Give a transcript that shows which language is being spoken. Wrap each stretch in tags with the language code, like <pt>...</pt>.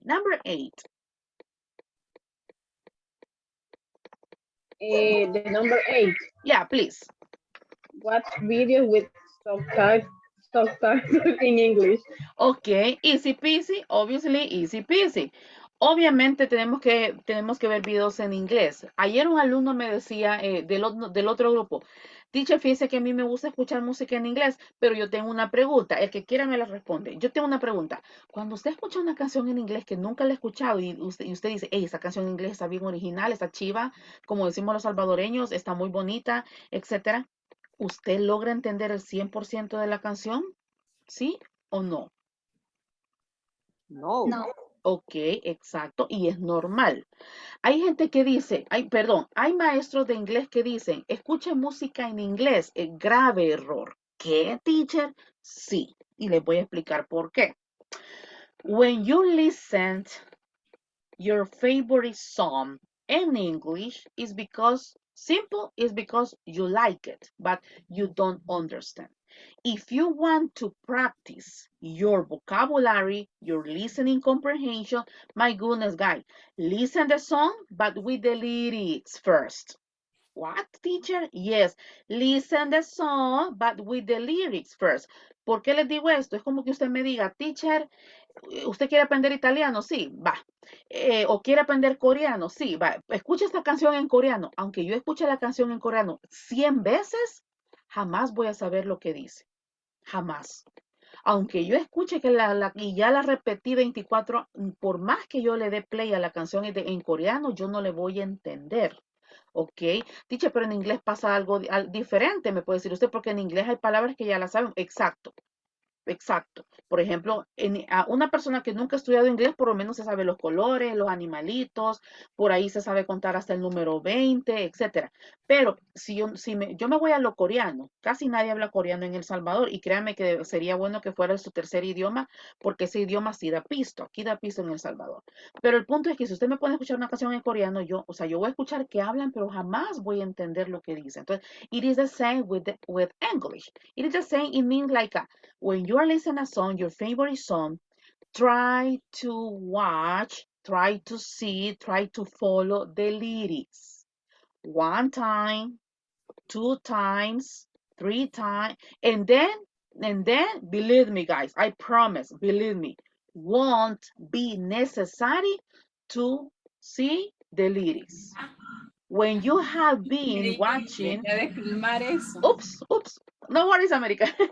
<en>Number 8. The number 8. Yeah, please. Watch video with subtitles in English. Ok, easy peasy, obviously easy peasy.</en> <es>Obviamente tenemos que ver videos en inglés. Ayer un alumno me decía del otro grupo, teacher, fíjese que a mí me gusta escuchar música en inglés, pero yo tengo una pregunta. El que quiera me la responde. Yo tengo una pregunta. Cuando usted escucha una canción en inglés que nunca la ha escuchado y usted dice, hey, esa canción en inglés está bien original, está chiva, como decimos los salvadoreños, está muy bonita, etcétera, ¿usted logra entender el 100% de la canción? ¿Sí o no? No. No. Ok, exacto, y es normal. Hay gente que dice, hay maestros de inglés que dicen, escuche música en inglés, grave error. ¿Qué, teacher? Sí, y les voy a explicar por qué.</es> <en>When you listen your favorite song in English is because you like it, but you don't understand. If you want to practice your vocabulary, your listening comprehension, my goodness, guys, listen the song, but with the lyrics first. What, teacher? Yes, listen the song, but with the lyrics first.</en> <es>¿Por qué les digo esto? Es como que usted me diga, teacher, ¿usted quiere aprender italiano? Sí, va. ¿O quiere aprender coreano? Sí, va. Escucha esta canción en coreano. Aunque yo escuche la canción en coreano 100 veces, jamás voy a saber lo que dice. Jamás. Aunque yo escuche que y ya la repetí 24, por más que yo le dé play a la canción en coreano, yo no le voy a entender. ¿Ok? Dice, pero en inglés pasa algo diferente, me puede decir usted, porque en inglés hay palabras que ya las saben. Exacto. Exacto. Por ejemplo, a una persona que nunca ha estudiado inglés, por lo menos se sabe los colores, los animalitos, por ahí se sabe contar hasta el número 20, etcétera. Pero yo me voy a lo coreano, casi nadie habla coreano en El Salvador y créanme que sería bueno que fuera su tercer idioma, porque ese idioma sí da pisto, aquí da pisto en El Salvador. Pero el punto es que si usted me pone a escuchar una canción en coreano, yo voy a escuchar que hablan, pero jamás voy a entender lo que dicen.</es> <en>Entonces, it is the same with English. It is the same, it means like when you are listening a song, your favorite song, try to watch, try to see, try to follow the lyrics. 1 time, 2 times, 3 times, and then believe me, guys, I promise, believe me, won't be necessary to see the lyrics. When you have been watching, oops, No worries, America.</en>